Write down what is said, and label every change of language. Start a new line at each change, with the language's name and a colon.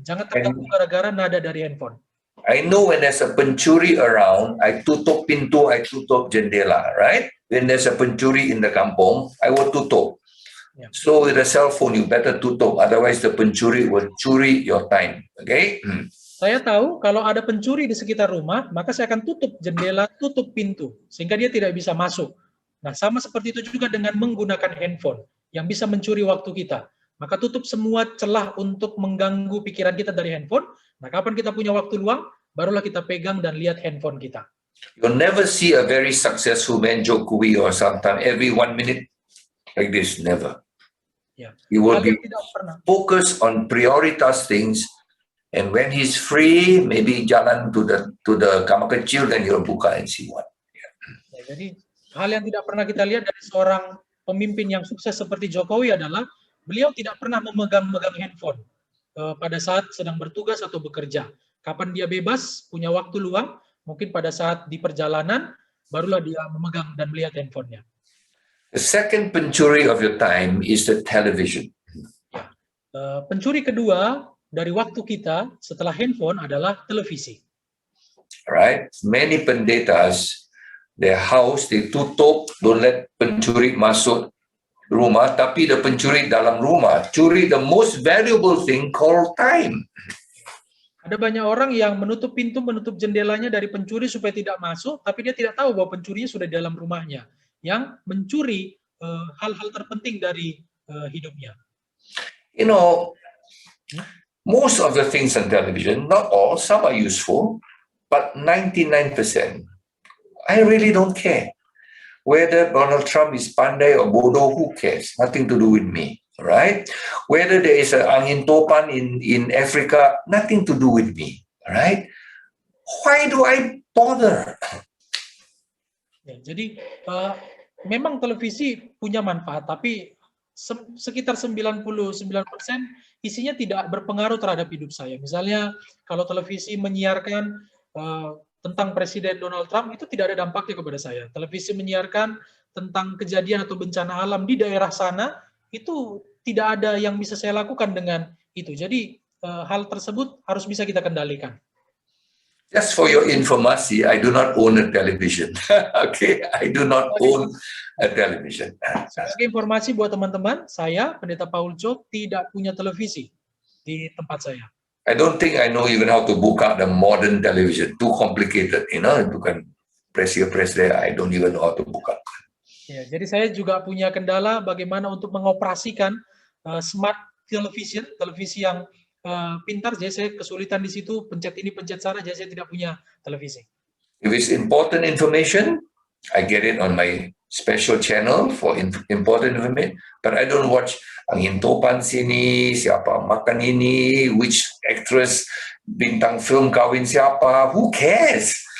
Indonesian: Jangan terganggu gara-gara nada dari handphone.
English: I know when there's a pencuri around, I
Indonesian: tutup pintu,
English: I
Indonesian: tutup jendela,
English: right? When there's a pencuri in the kampung, I will tutup. Yeah. So with a cell phone, you better tutup, otherwise the pencuri will curi your time, okay?
Indonesian: Saya tahu kalau ada pencuri di sekitar rumah, maka saya akan tutup jendela, tutup pintu, sehingga dia tidak bisa masuk. Nah, sama seperti itu juga dengan menggunakan handphone, yang bisa mencuri waktu kita. maka tutup semua celah untuk mengganggu pikiran kita dari handphone. Nah, kapan kita punya waktu luang, barulah kita pegang dan lihat handphone kita.
English: You'll never see a very successful man Jokowi or sometimes every 1 minute like this. Never.
Indonesian: Ya.
English: He will be
Indonesian: yang tidak pernah.
English: focused on prioritas things, and when he's free, maybe jalan to the
Indonesian: kamar kecil,
English: then he'll buka and see what.
Indonesian: Ya, jadi hal yang tidak pernah kita lihat dari seorang pemimpin yang sukses seperti Jokowi adalah beliau tidak pernah memegang handphone pada saat sedang bertugas atau bekerja. Kapan dia bebas, punya waktu luang, mungkin pada saat di perjalanan, barulah dia memegang dan melihat handphonenya.
English: The second pencuri of your time is the television.
Indonesian: Pencuri kedua dari waktu kita setelah handphone adalah televisi.
English: Right? Many pendetas, their house, they tutup, don't let
Indonesian: pencuri masuk rumah, tapi
English: the
Indonesian: pencuri dalam rumah, curi
English: the most valuable thing called time.
Indonesian: Ada banyak orang yang menutup pintu, menutup jendelanya dari pencuri supaya tidak masuk, tapi dia tidak tahu bahwa pencurinya sudah di dalam rumahnya, yang mencuri hal-hal terpenting dari hidupnya.
English: You know, most of the things on television, not all, some are useful, but 99%, I really don't care. Whether Donald Trump is pandai or bodoh, who cares? Nothing to do with me, right? Whether there is an
Indonesian: angin topan
English: in Africa, nothing to do with me, right? Why do I bother?
Indonesian: Ya, jadi memang televisi punya manfaat, tapi sekitar 99% isinya tidak berpengaruh terhadap hidup saya. Misalnya kalau televisi menyiarkan tentang Presiden Donald Trump, itu tidak ada dampaknya kepada saya. Televisi menyiarkan tentang kejadian atau bencana alam di daerah sana, itu tidak ada yang bisa saya lakukan dengan itu. Jadi hal tersebut harus bisa kita kendalikan.
English: Just for your information, I do not own a television. Okay, I do not own a television.
Indonesian: Sebagai informasi buat teman-teman, saya, Pendeta Paul Cho, tidak punya televisi di tempat saya.
English: I don't think I know even how to book out the modern television. Too complicated, you know. You can press here, press there. I don't even know how to book out.
Indonesian: Ya, jadi saya juga punya kendala bagaimana untuk mengoperasikan smart television, televisi yang pintar. Jadi saya kesulitan di situ, pencet ini, pencet sana. Jadi saya tidak punya televisi.
English: If it's important information, I get it on my special channel for important information. But I don't watch
Indonesian: angin topan sini, siapa makan ini,
English: which actress
Indonesian: bintang film kawin siapa,
English: who cares?